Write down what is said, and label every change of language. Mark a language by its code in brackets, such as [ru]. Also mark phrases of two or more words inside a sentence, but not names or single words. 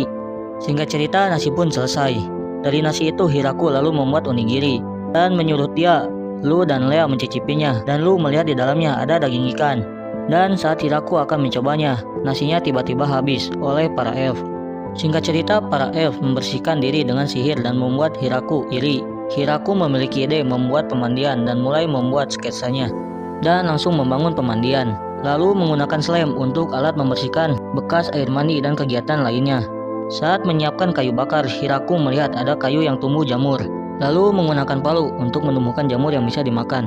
[id] Singkat cerita, nasi pun selesai. Dari nasi itu Hiraku lalu membuat onigiri dan menyuruh Tia, Lu dan Lea mencicipinya, dan Lu melihat di dalamnya ada daging ikan. Dan saat Hiraku akan mencobanya, nasinya tiba-tiba habis oleh para elf. Singkat cerita, para elf membersihkan diri dengan sihir dan membuat Hiraku iri. Hiraku memiliki ide membuat pemandian dan mulai membuat sketsanya dan langsung membangun pemandian. Lalu menggunakan slime untuk alat membersihkan bekas air mandi dan kegiatan lainnya. Saat menyiapkan kayu bakar, Hiraku melihat ada kayu yang tumbuh jamur. Lalu menggunakan palu untuk menumbuhkan jamur yang bisa dimakan.